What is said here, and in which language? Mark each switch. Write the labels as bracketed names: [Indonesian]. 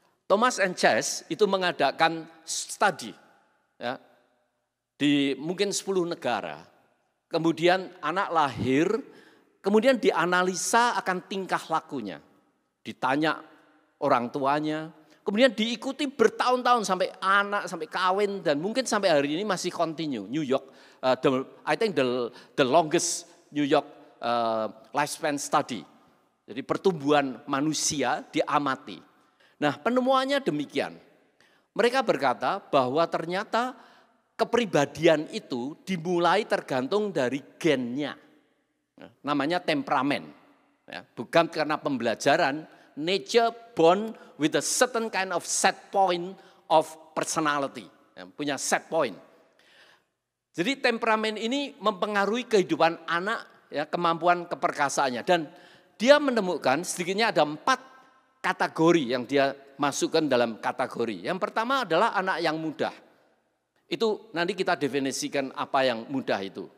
[Indonesian] Thomas and Chase itu mengadakan studi ya, di mungkin 10 negara. Kemudian anak lahir, kemudian dianalisa akan tingkah lakunya. Ditanya orang tuanya, kemudian diikuti bertahun-tahun sampai anak, sampai kawin, dan mungkin sampai hari ini masih continue. [English] New York, I think the longest New York lifespan study. [Indonesian] Jadi pertumbuhan manusia diamati. Nah, penemuannya demikian. Mereka berkata bahwa ternyata kepribadian itu dimulai tergantung dari gennya. Namanya temperamen. Ya, bukan karena pembelajaran, [English] nature born with a certain kind of set point of personality. [Indonesian] Ya, punya set point. Jadi temperamen ini mempengaruhi kehidupan anak, ya, kemampuan keperkasaannya. Dan dia menemukan sedikitnya ada 4 kategori yang dia masukkan dalam kategori. Yang pertama adalah anak yang mudah. Itu nanti kita definisikan apa yang mudah itu.